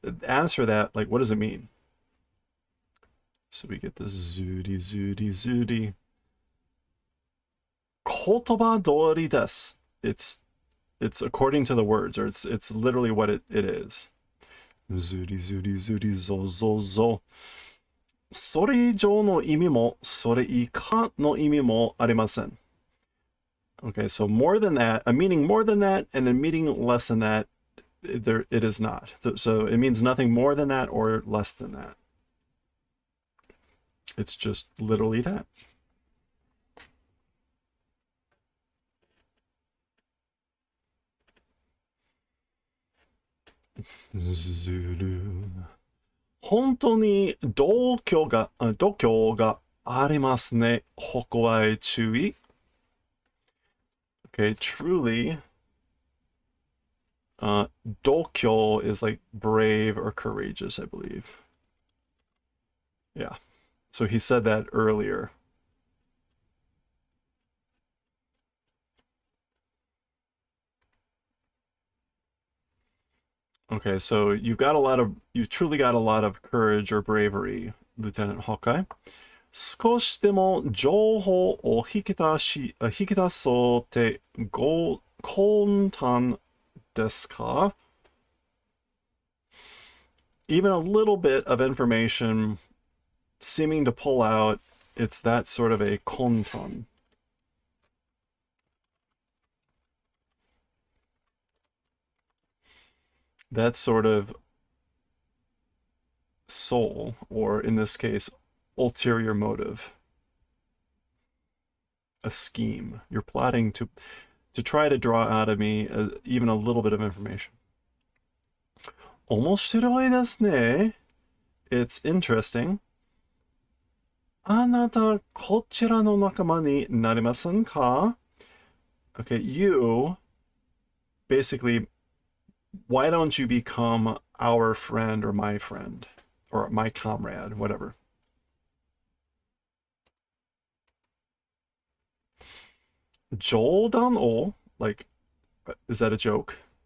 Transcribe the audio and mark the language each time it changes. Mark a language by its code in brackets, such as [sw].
[en] As for that, like, what does it mean? So we get this zudi, zudi, zudi. [ja] 言葉通りです. [en] It's according to the words, or it's literally what it is. Zuri, zuri, zuri, zo, zo, zo. [ja] それ以上の意味も、それ以下の意味もありません. [en] Okay, so more than that, a meaning more than that, and a meaning less than that, it is not. So it means nothing more than that or less than that. It's just literally that. Zulu. [ja] 本当に度胸がありますね。ここは注意。 [en] Okay, truly, 度胸 is like brave or courageous, I believe. Yeah. So he said that earlier. Okay, so you truly got a lot of courage or bravery, Lieutenant Hawkeye. [ja] 少しでも情報を引き出そうって簡単ですか? [en] Even a little bit of information seeming to pull out, it's that sort of a 簡単. That sort of soul, or in this case, ulterior motive. A scheme. You're plotting to try to draw out of me even a little bit of information. [ja] 面白いですね. [en] It's interesting. [ja] あなたこちらの仲間になりませんか? [en] Okay, you basically, why don't you become our friend or my friend or my comrade, whatever. Joldan o, like, is that a joke?